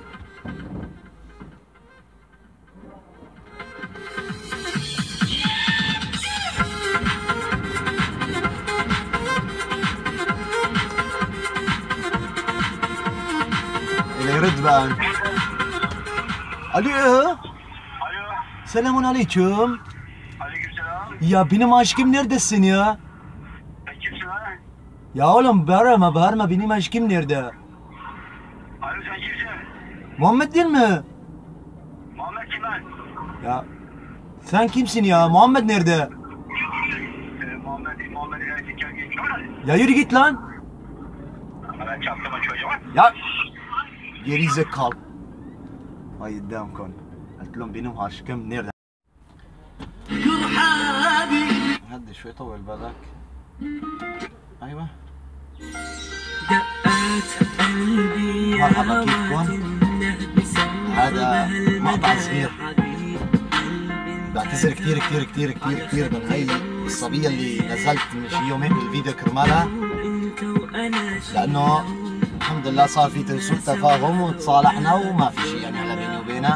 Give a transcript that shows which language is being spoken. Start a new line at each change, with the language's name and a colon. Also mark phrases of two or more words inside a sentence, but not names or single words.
Arabic: اللي يرد بقى. الو.
Turkish: Alo, Selamun aleyküm. aleykümselam. Ya benim aşkım neredesin ya? Sen kimsin lan? Ya oğlum bağırma benim aşkım nerede? Alo, sen kimsin? Muhammed değil mi? Muhammed kim lan? Ya sen kimsin ya? Muhammed nerede? Muhammed ilerisi gel geç. Lan. Ya yürü git lan. Ben çaktım çocuğa. Ya geri zekalı.
Arabic: هاي قدامكم قلت لهم بينهم عاشقين منير. هدي شوي طول بالك. ايوه مرحبا كيفكم؟ هذا مقطع صغير بعتذر كثير من هي الصبية اللي نزلت من شي يومين بالفيديو كرمالها، لأنه الحمد لله صار في سوء تفاهم وتصالحنا وما في شيء يعني هلا بيني وبينها.